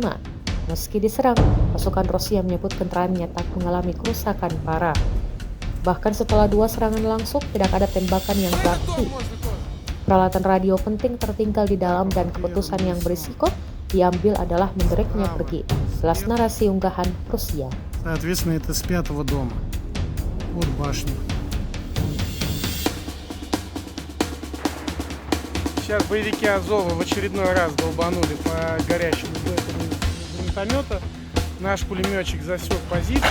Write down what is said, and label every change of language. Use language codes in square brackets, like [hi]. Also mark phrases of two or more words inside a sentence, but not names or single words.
[id] Meski diserang, pasukan Rusia menyebut kendaraannya tak mengalami kerusakan parah. Bahkan setelah 2 serangan langsung, tidak ada tembakan yang berarti. Peralatan radio penting tertinggal di dalam dan keputusan yang berisiko diambil adalah mendereknya pergi. Jelas narasi unggahan Rusia. [ru] Соответственно, это с 5-го дома. Вот башня. Сейчас боевики Азова в очередной раз долбанули по горящему гранатомета. Наш пулеметчик засек позицию.